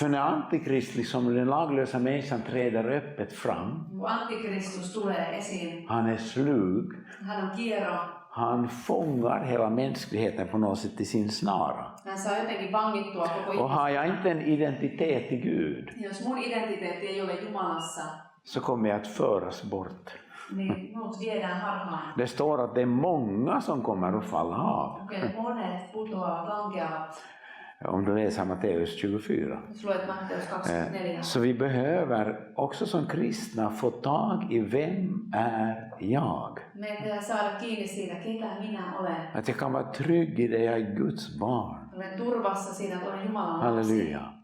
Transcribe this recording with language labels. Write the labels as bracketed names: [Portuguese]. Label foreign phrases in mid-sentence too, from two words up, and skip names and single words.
[Swedish] För när antikrist, liksom den laglösa människan, träder öppet fram. [Finnish] Antikristus tulee esiin. [Swedish] Han är slug. [Finnish] Han on kiero. [Swedish] Han fångar hela mänskligheten på något sätt i sin snara. [Finnish] Hän saa jotenkin vangittua koko ihmisen. [Swedish] Och har jag inte en identitet i Gud. [Finnish] Jos mun identiteetti ei ole Jumalassa. [Swedish] Så kommer jag att föras bort. [Finnish] Niin minut viedään harhaan. [Swedish] Det står att det är många som kommer att falla av. [Finnish] Okei, monet putoavat, lankeavat. [Swedish] Om du läser Matteus 24. Så vi behöver också som kristna få tag i vem är jag. Att jag kan vara trygg i det, jag är Guds barn. Halleluja.